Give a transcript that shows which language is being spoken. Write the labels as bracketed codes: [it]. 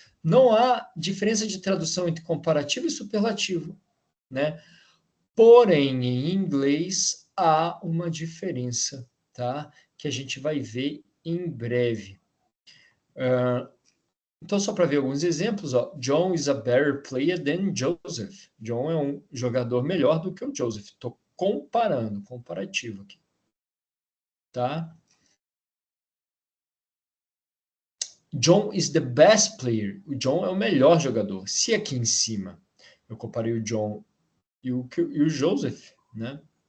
[pt] Não há diferença de tradução entre comparativo e superlativo, né? Porém, em inglês há uma diferença, tá? Que a gente vai ver em breve. Então, só para ver alguns exemplos, ó. [en] John is a better player than Joseph. [pt] John é um jogador melhor do que o Joseph. Estou comparando, comparativo aqui, tá? [en] John is the best player. [pt] O John é o melhor jogador. Se aqui em cima eu comparei o John e o Joseph, né?